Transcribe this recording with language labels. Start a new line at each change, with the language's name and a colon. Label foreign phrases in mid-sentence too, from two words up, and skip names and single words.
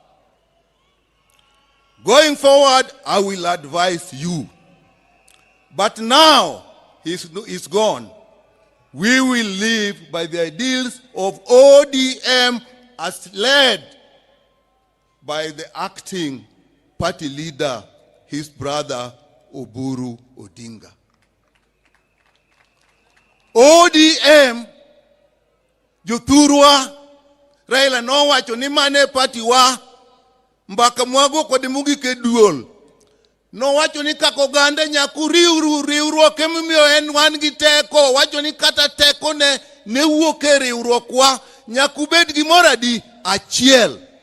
English: Going forward, I will advise you. But now he's gone. We will live by the ideals of ODM as led by the acting party leader, his brother, Babu Odinga.
Luo (Kenya and Tanzania): ODM, Jothurwa, Raila no wacho ni mane party wa, mbaka mwago kwa demugi ke duol. No wacho ni kako gande nyaku riwruok emimiyo en wan gi teko, wacho ni kata teko ne wuok e riwruok wa, nyaku bed gimoro adi achiel.